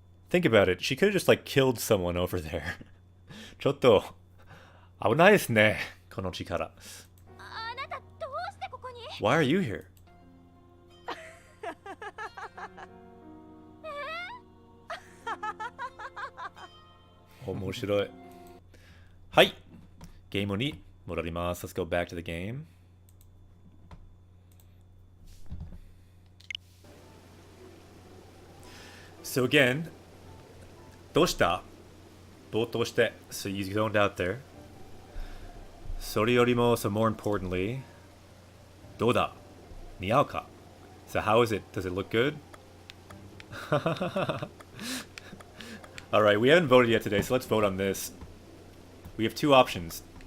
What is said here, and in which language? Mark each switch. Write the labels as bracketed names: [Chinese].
[English] Think about it. She could have just like killed someone over there. [Japanese] ちょっと危ないですね。この力。あなたどうしてここに。 [English] Why are you here? [Japanese] 面白い。はい。ゲームに戻ります。 [English] Let's go back to the game. So again, [Japanese] どうしたぼーっとして。 [English] So you zoned out there. [Japanese] それよりも、 [English] so more importantly, [Japanese] どうだ似合うか [English] So how is it? Does it look good? Alright, we haven't voted yet today, so let's vote on this. We have two options.